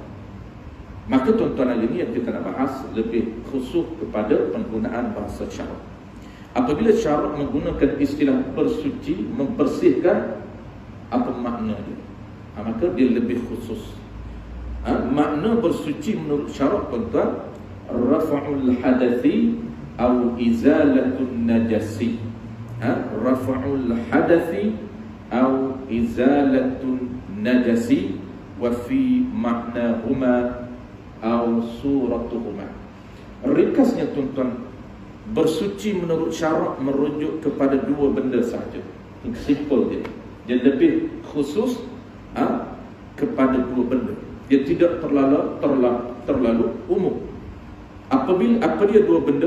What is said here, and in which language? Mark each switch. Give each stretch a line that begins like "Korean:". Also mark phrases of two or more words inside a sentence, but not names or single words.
Malay: Maka tuan-tuan hari ini yang kita nak bahas lebih khusus kepada penggunaan bahasa syarak. Apabila syarak menggunakan istilah bersuci, membersihkan, apa makna dia? Maka dia lebih khusus. Makna bersuci menurut syarak tuan-tuan,
Arabic: رفع الحدث أو إزالة النجس. رفع الحدث أو إزالة النجس وفي معناهما أو صورتهما.
Malay: Ringkasnya tuan-tuan, bersuci menurut syarak merujuk kepada dua benda sahaja. Simple dia. Dia lebih khusus kepada dua benda. Dia tidak terlalu umum. Apa dia dua benda?